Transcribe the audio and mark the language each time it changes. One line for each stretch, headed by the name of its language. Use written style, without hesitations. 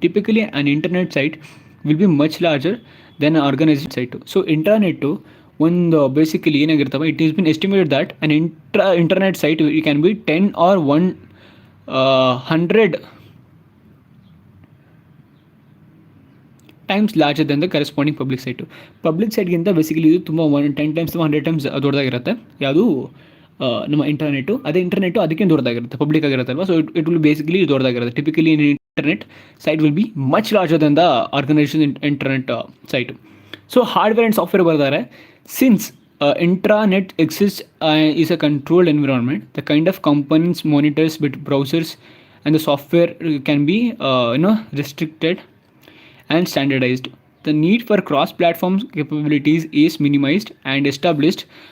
English: Typically an internet site will be much larger than an organized site.
Kannada: So internet ಒಂದು basically ಏನಾಗಿರ್ತವೆ,
English: It is been estimated that an internet site you can be 10 or 100 times larger than the corresponding public site.
Kannada: Public ಸೈಟ್ಗಿಂತ basically ಇದು ತುಂಬ 10 times ಅಥವಾ 100 times ದೊಡ್ಡದಾಗಿರುತ್ತೆ. ಯಾವುದು ನಮ್ಮ internet ಅದೇ internet ಅದಕ್ಕೆ ದೊಡ್ಡದಾಗಿರುತ್ತೆ, public ಆಗಿರುತ್ತಲ್ವ.
English: so it will
Kannada: basically ದೊಡ್ಡದಾಗಿರುತ್ತೆ.
English: Typically in internet site will be much larger than the organization internet site. So hardware and software ಬರ್ತಾರೆ. Since intranet exists is a controlled environment, the kind of components monitors with browsers and the software can be restricted and standardized. The need for cross-platform capabilities is minimized and established.